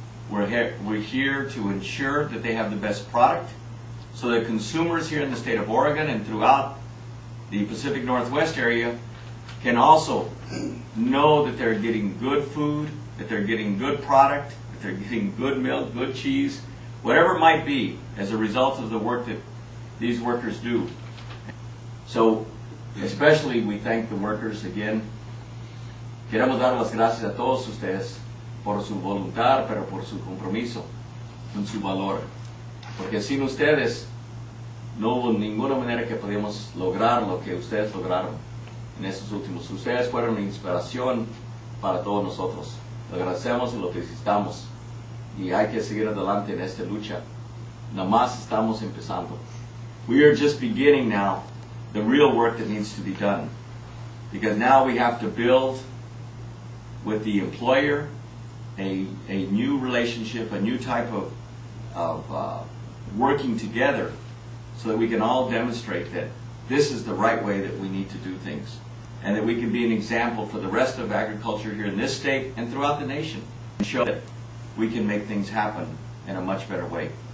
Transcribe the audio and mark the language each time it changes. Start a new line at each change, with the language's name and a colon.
English: We're here to ensure that they have the best product so that consumers here in the state of Oregon and throughout the Pacific Northwest area can also know that they're getting good food, that they're getting good product, that they're getting good milk, good cheese, whatever it might be as a result of the work that these workers do. So especially we thank the workers again.
Spanish: Queremos dar las gracias a todos ustedes por su voluntad, pero por su compromiso, con su valor. Porque sin ustedes no hubo ninguna manera que podíamos lograr lo que ustedes lograron en estos últimos. Ustedes fueron una inspiración para todos nosotros. Lo agradecemos y lo felicitamos. Y hay que seguir adelante en esta lucha. Nada más estamos empezando.
English: We are just beginning now the real work that needs to be done. Because now we have to build with the employer a new relationship, a new type of working together so that we can all demonstrate that this is the right way that we need to do things and that we can be an example for the rest of agriculture here in this state and throughout the nation and show that we can make things happen in a much better way.